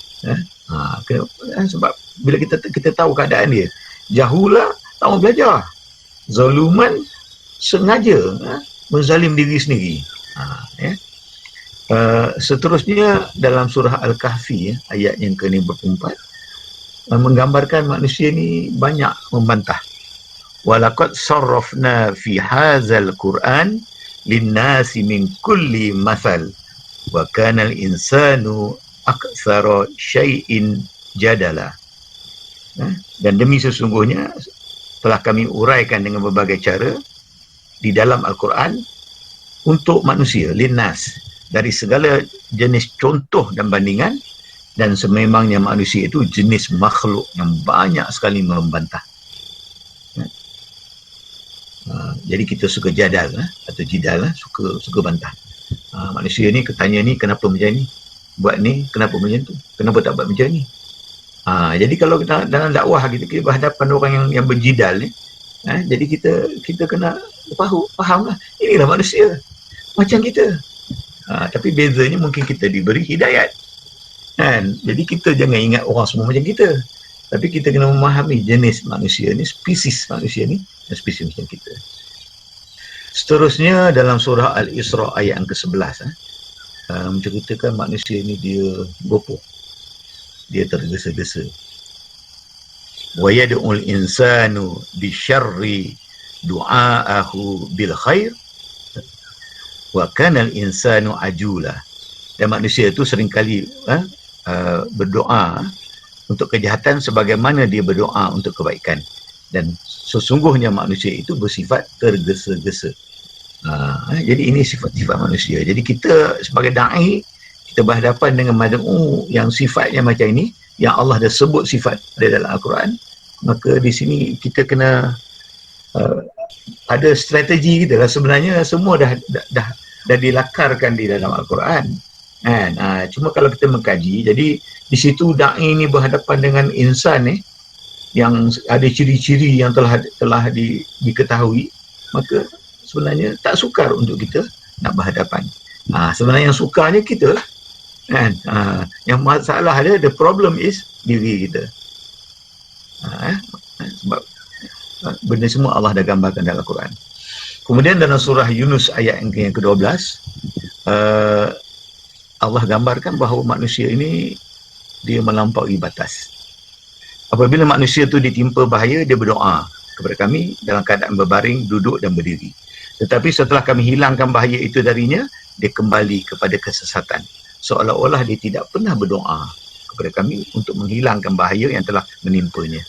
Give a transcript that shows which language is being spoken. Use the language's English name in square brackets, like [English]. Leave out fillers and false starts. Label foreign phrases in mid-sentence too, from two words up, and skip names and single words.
[Malay] Sebab bila kita tahu keadaan dia, jahula tak mau belajar, zaluman sengaja menzalim diri sendiri. Seterusnya dalam surah Al-Kahfi ayat yang ke-54 menggambarkan manusia ni banyak membantah. [Arabic] ولقد صرفنا في هذا القرآن للناس من كل مثل وكان الإنسان أكثر شيء جدلا. [Malay] Dan demi sesungguhnya telah kami uraikan dengan berbagai cara di dalam Al-Quran untuk manusia, linnas, dari segala jenis contoh dan bandingan, dan sememangnya manusia itu jenis makhluk yang banyak sekali membantah. Jadi kita suka jadal atau jidal, suka bantah. Manusia ni ketanya ni kenapa macam ni, buat ni kenapa macam tu, kenapa tak buat macam ni. Jadi kalau kita dalam dakwah kita berhadapan orang yang berjidal ni, jadi kita kena faham lah, inilah manusia macam kita. Tapi bezanya mungkin kita diberi hidayat, kan? Jadi kita jangan ingat orang semua macam kita, tapi kita kena memahami jenis manusia ni, spesies manusia ni, dan spesies macam kita. Seterusnya dalam surah Al-Isra ayat yang ke-11 menceritakan manusia ni dia gopoh, dia tergesa-gesa. [Arabic] ويدع الإنسان بالشر دعاءه بالخير وكان الإنسان عجولا. [Malay] Dan manusia itu seringkali berdoa untuk kejahatan sebagaimana dia berdoa untuk kebaikan, dan sesungguhnya manusia itu bersifat tergesa-gesa. Jadi ini sifat-sifat manusia. Jadi kita sebagai da'i, kita berhadapan dengan mad'u yang sifatnya macam ini, yang Allah dah sebut sifat dia dalam Al-Quran, maka di sini kita kena ada strategi kita lah. Sebenarnya semua dah dilakarkan di dalam Al-Quran, kan? Cuma kalau kita mengkaji, jadi di situ da'i ni berhadapan dengan insan ni yang ada ciri-ciri yang telah diketahui, maka sebenarnya tak sukar untuk kita nak berhadapan. Sebenarnya yang sukarnya kita lah, kan? Yang masalah dia, [English] the problem is [Malay] diri kita. Sebab benda semua Allah dah gambarkan dalam Al-Quran. Kemudian dalam surah Yunus ayat yang ke-12, Allah gambarkan bahawa manusia ini dia melampaui batas. Apabila manusia itu ditimpa bahaya, dia berdoa kepada kami dalam keadaan berbaring, duduk dan berdiri. Tetapi setelah kami hilangkan bahaya itu darinya, dia kembali kepada kesesatan, seolah-olah dia tidak pernah berdoa kepada kami untuk menghilangkan bahaya yang telah menimpanya.